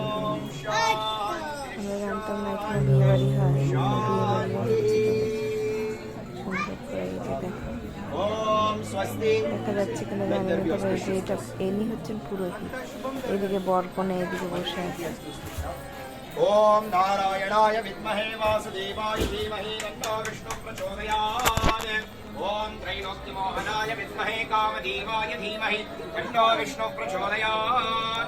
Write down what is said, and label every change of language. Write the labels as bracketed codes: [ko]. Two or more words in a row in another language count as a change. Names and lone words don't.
[bn] আমরা জানতাম না এখানে বিয়ে বাড়ি হয়, বিয়ে বাড়িও হচ্ছিল সুন্দর করে। এই যে দেখো, দেখা যাচ্ছে কিনা জানি না, তবে এই যে এটা এনি হচ্ছেন পুরোহিত, এদিকে বরকনে এদিকে বসে আছে। [sa] ओम नारायणाय विद्महे वासुदेवाय धीमहि तन्नो विष्णुः प्रचोदयात्। ओम त्रैलोक्यमोहनाय विद्महे कामदेवाय धीमहि तन्नो विष्णुः प्रचोदयात्।